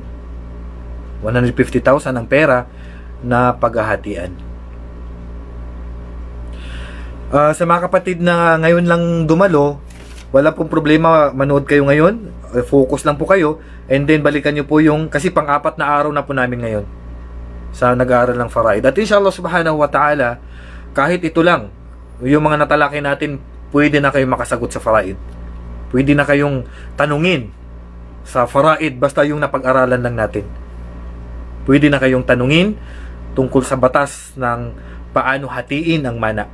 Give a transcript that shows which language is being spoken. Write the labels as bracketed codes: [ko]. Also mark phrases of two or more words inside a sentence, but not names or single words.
[tl] 150,000 ang pera na paghahatian. Sa mga kapatid na ngayon lang dumalo, wala pong problema, manood kayo ngayon, focus lang po kayo, [en] and then [tl] balikan nyo po yung, kasi pang-apat na araw na po namin ngayon sa nag-aaral ng Faraid. [ar] At إن شاء الله سبحانه وتعالى, [tl] kahit ito lang, yung mga natalakay natin, pwede na kayong makasagot sa Faraid. Pwede na kayong tanungin sa Faraid, basta yung napag-aralan lang natin. Pwede na kayong tanungin tungkol sa batas ng paano hatiin ang mana.